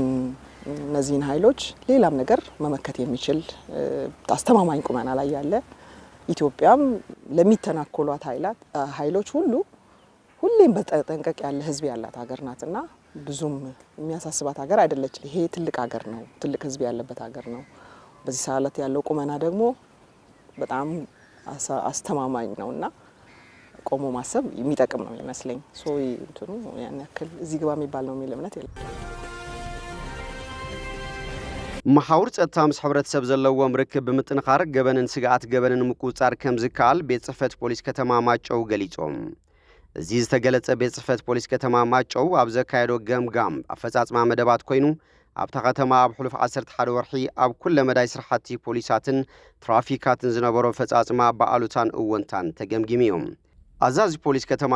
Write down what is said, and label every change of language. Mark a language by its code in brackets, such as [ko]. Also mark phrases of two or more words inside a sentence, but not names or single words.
[am] እነዚህን ኃይሎች ሌላም ነገር መመከት የሚችል አስተማማኝ ቁመና ላይ ያለ ኢትዮጵያም ለሚተናኮሏት ኃይሎች ሁሌም በተጠንቀቅ ያለ ህዝብ ያላት ሀገር ናትና ብዙም የሚያሳስባት ሀገር አይደለች። ይሄ ትልቅ ሀገር ነው፣ ትልቅ ህዝብ ያለበት ሀገር ነው። በዚህ ሰዓት ያለው ቁመና ደግሞ በጣም አስተማማኝ ነውና ቆሞ ማሰብ የሚጠቅም ነው ይመስለኝ። ሶይ እንትኑ ያን ያክል እዚህ ግባ የሚባል ነው የሚል እምነት የለም። [ti] محاور ጸጥታምስ ሕብረተሰብ ዘለዎም ርክብ ብምጥንኻር ገበንን ስጋኣት ገበንን ምቁጻር ከም ዝካል ቤት ጽሕፈት ፖሊስ ከተማ ማጨው ገሊጾም እዚ ዝተገለጸ ቤት ጽሕፈት ፖሊስ ከተማ ማጨው ኣብ ዘካየዶ ገምጋም ኣፈጻጽማ መደባት ኮይኑ ኣብታ ከተማ ኣብ ሕሉፍ 11 ወርሒ ኣብ ኩለ መዳይ ስራሕቲ ፖሊሳትን ትራፊካትን ዝነበሮ ፈጻጽማ በኣሉታን እወንታን ተገምጊምዮም ኣዛዚ ፖሊስ ከተማ